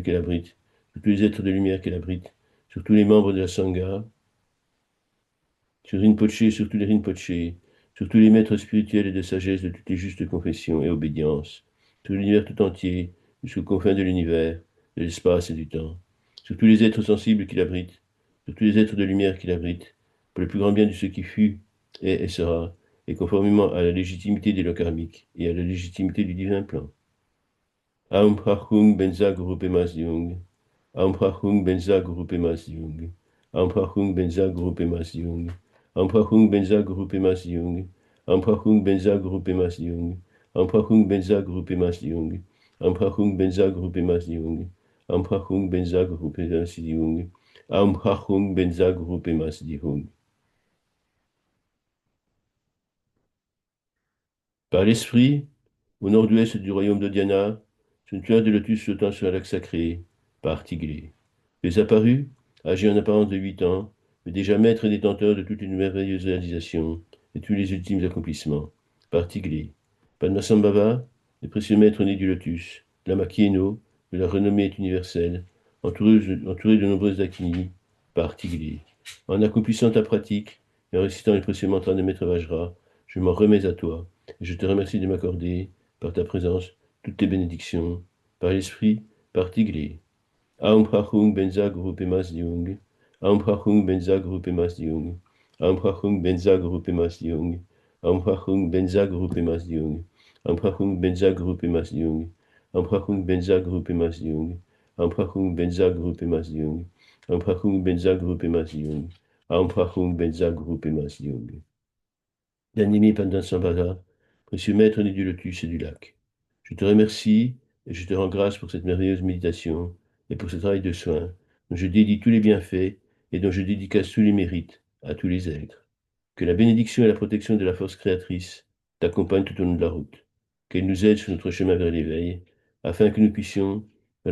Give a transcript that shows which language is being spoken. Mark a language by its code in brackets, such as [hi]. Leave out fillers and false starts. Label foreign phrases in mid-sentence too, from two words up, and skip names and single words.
[fr] qu'elle abrite, sur tous les êtres de lumière qu'elle abrite, sur tous les membres de la Sangha, sur Rinpoché, sur tous les Rinpoché, sur tous les maîtres spirituels et de sagesse de toutes les justes confessions et obédiences, sur l'univers tout entier, jusqu'aux confins de l'univers, de l'espace et du temps, sur tous les êtres sensibles qu'il abrite, sur tous les êtres de lumière qu'il abrite, pour le plus grand bien de ce qui fut, est et sera, et conformément à la légitimité des lois karmiques et à la légitimité du divin plan. [sa] Aum Prachung Benza Guru Pemas Yung. Aum Prachung Benza Guru Pemas Yung. Aum Prachung Benza Guru Pemas Yung. Aum Prachung Benza Guru Pemas Yung. Aum Prachung Benza Guru Pemas Yung. Aum Prachung Benza Guru Pemas Yung. Aum Prachung Benza Guru Pemas Yung. Aum Prachung Benza Guru Pemas Yung. Aum Prachung Benza Guru Pemas Yung. [fr] Par l'esprit, au nord-ouest du royaume de Diana, sur une fleur de lotus flottant sur un lac sacré, par Tiglé. Tu es apparu, âgé en apparence de 8 ans, mais déjà maître et détenteur de toutes les merveilleuses réalisations et tous les ultimes accomplissements, par Tiglé. Padmasambhava, le précieux maître né du lotus, Lama Kieno, de la renommée est universelle, entouré de nombreuses dakini, par Tiglé. En accomplissant ta pratique et en récitant les précieux mantras de Maître Vajra, je m'en remets à toi, et je te remercie de m'accorder, par ta présence, toutes tes bénédictions, par l'esprit, par Tiglé. [sa] Aum Prachung Benza Guru Pemas Diung. Aum Prachung Benza Guru Pemas Diung. Aum Prachung Benza Guru Pemas Diung. Aum Prachung Benza Guru Pemas Diung. Aum Prachung Benza Guru Pemas Diung. Aum Prachung Benza Guru Pemas Diung. Aum Prachung Benza Guru Pemas Diung. Aum Prachung Benza Guru Pemas Diung. Aum Prachung Benza Guru Pemas Diung. [fr] Bien-aimé Padmasambhava, précieux maître né du lotus et du lac, je te remercie et je te rends grâce pour cette merveilleuse méditation et pour ce travail de soin dont je dédie tous les bienfaits et dont je dédicace tous les mérites à tous les êtres. Que la bénédiction et la protection de la force créatrice t'accompagnent tout au long de la route, qu'elle nous aide sur notre chemin vers l'éveil, afin que nous puissions, dans